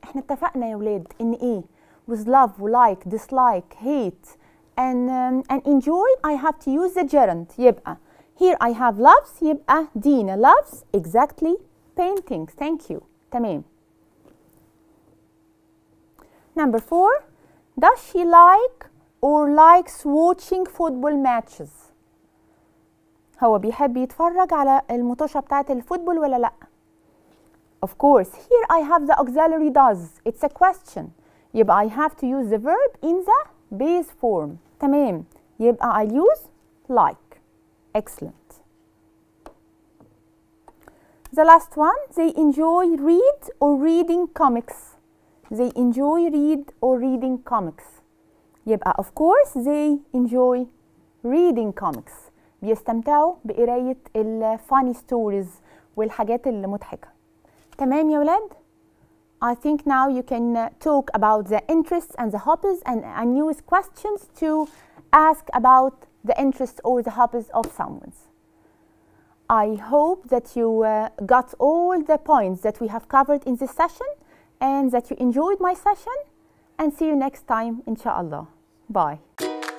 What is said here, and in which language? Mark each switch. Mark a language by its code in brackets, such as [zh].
[ar] احنا اتفقنا يا ولاد ان ايه [en] with love like dislike hate and enjoy I have to use the gerund. يبقى here I have loves يبقى Dina loves exactly paintings. Thank you. تمام. Number 4, does she like or likes watching football matches? [ar] هو بيحب يتفرج على المطوشة بتاعت الفوتبول ولا لأ؟ [en] Of course, here I have the auxiliary does. It's a question. يبقى I have to use the verb in the base form. [ar] تمام. [en] يبقى I'll use like. Excellent. The last one, they enjoy read or reading comics. They enjoy read or reading comics. يبقى of course they enjoy reading comics. [ar] بيستمتعوا بقراية الفاني ستوريز والحاجات المضحكة. تمام يا ولاد؟ [en] I think now you can talk about the interests and the hobbies and use questions to ask about the interests or the hobbies of someone. I hope that you got all the points that we have covered in this session and that you enjoyed my session, and see you next time inshallah. Bye.